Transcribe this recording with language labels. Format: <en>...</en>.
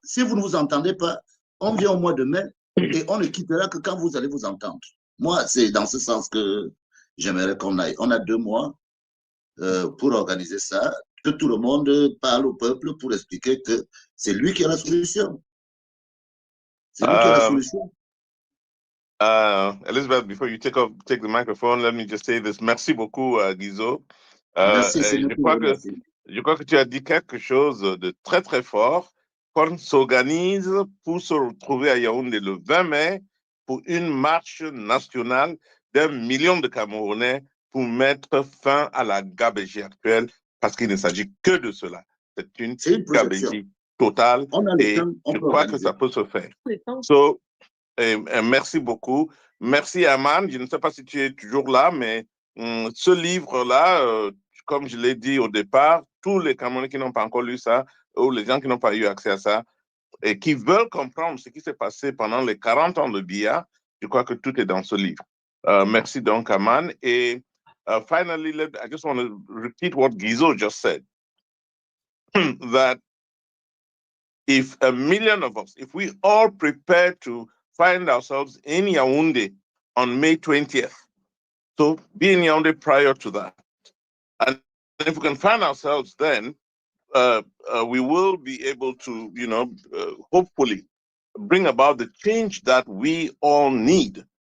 <fr>Si vous ne vous entendez pas, on vient au mois de mai et on ne quittera que quand vous allez vous entendre. Moi, c'est dans ce sens que j'aimerais qu'on aille. On a 2 mois pour organiser ça, que tout le monde parle au peuple pour expliquer que c'est lui qui a la solution. C'est lui qui a la solution.</fr> <en>Elizabeth, before you take the microphone, let me just say this.</en> <fr>Merci beaucoup, Guyzo. Merci, je crois que tu as dit quelque chose de très, très fort. Qu'on s'organise pour se retrouver à Yaoundé le 20 mai pour une marche nationale d'1 million de Camerounais pour mettre fin à la gabégie actuelle, parce qu'il ne s'agit que de cela. C'est une gabégie totale et je crois que ça peut se faire. So, merci beaucoup. Merci, Haman. Je ne sais pas si tu es toujours là, mais ce livre-là, comme je l'ai dit au départ, tous les Camerounais qui n'ont pas encore lu ça, ou les gens qui n'ont pas eu accès à ça, et qui veulent comprendre ce qui s'est passé pendant les 40 ans de Biya, je crois que tout est dans ce livre. Merci donc, Haman.</fr> <en>Et finally, I just want to repeat what Guyzo just said, that if 1 million of us, if we all prepare to find ourselves in Yaoundé on May 20th, so be in Yaoundé prior to that, and if we can find ourselves then, we will be able to, hopefully bring about the change that we all need.</en>